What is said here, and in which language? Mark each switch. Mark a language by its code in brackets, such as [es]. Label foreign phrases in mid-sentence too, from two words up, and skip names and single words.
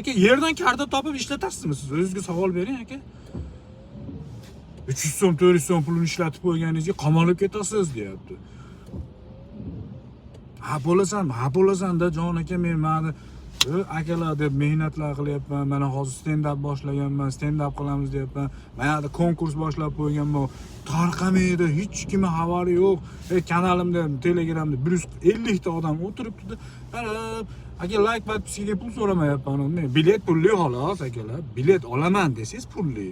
[uz] Aka, yerdan karta topib ishlatasizmi siz? O'zingizga savol bering aka. 300 so'm, 400 so'm pulini ishlatib qo'yganingizga qamalib ketasiz deyapti. Ha bo'lasan-da jon aka, men mana akalar deb mehnatlar qilyapman. Mana hozir [en] stand up [uz] boshlaganman, [en] stand up [uz] qilamiz deyapman. Mana konkurs boshlab qo'yganman. Tarqamaydi, hech kimning xabari yo'q. Kanalimda, Telegramda 150 ta odam o'tiribdi. Aka, like podpiskaga pul so'ramayapman. Men bilet pulli xolos akalar. Bilet olaman desangiz pulli.